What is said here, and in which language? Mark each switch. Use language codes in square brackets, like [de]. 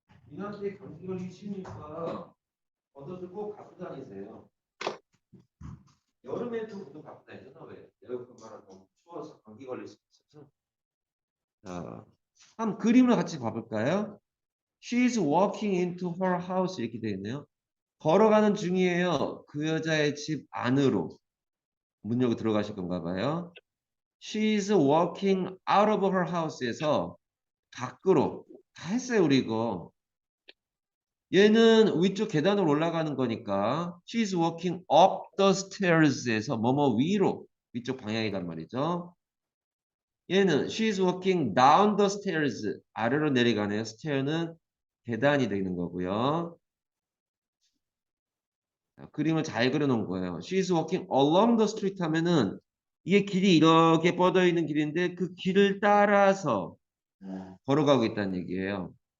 [ko] 이날때 감기 걸리기 쉬우니까 겉옷을 꼭 갖고 다니세요. 여름에도 구두 갖고 다니잖아. 왜? 에어컨 너무 추워서 감기 걸릴 수 있어서. 자, 한번 그림을 같이 봐볼까요? [en] She's walking into her house 이렇게 되어 있네요. [ko] 걸어가는 중이에요. 그 여자의 집 안으로. 문 열고 들어가실 건가 봐요. [en] She's walking out of her house에서 밖으로. [ko] 다 했어요, 우리 이거. 얘는 위쪽 계단으로 올라가는 거니까 [en] she's walking up the stairs [ko] 에서 뭐뭐 위로 위쪽 방향이란 말이죠. [en] 얘는 she's walking down the stairs 아래로 내려가네요. [ko] stair는 계단이 되는 거고요. 자, 그림을 잘 그려놓은 거예요. [en] she's walking along the street [ko] 하면은 이게 길이 이렇게 뻗어 있는 길인데 그 길을 따라서 걸어가고 있다는 얘기예요.